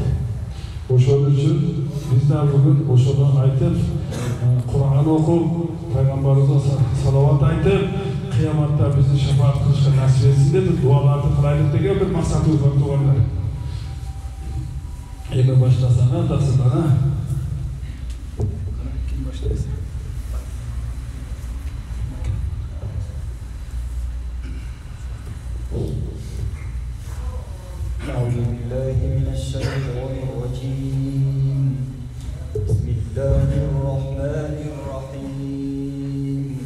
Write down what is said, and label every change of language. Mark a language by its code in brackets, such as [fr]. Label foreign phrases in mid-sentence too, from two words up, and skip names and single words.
[uz] O'shaning uchun bizlar bugun o'shani aytib, Qur'on o'qib, payg'ambarimizga salovat aytib, qiyomatda bizni shafaat qilishga nasib etsin deb duolarni qilaylik degan bir maqsad o'rnatilganlar. Endi boshlasana tafsirlarni. Kim boshlaydi? [ar] أعوذ بالله من الشيطان الرجيم. بسم الله الرحمن الرحيم.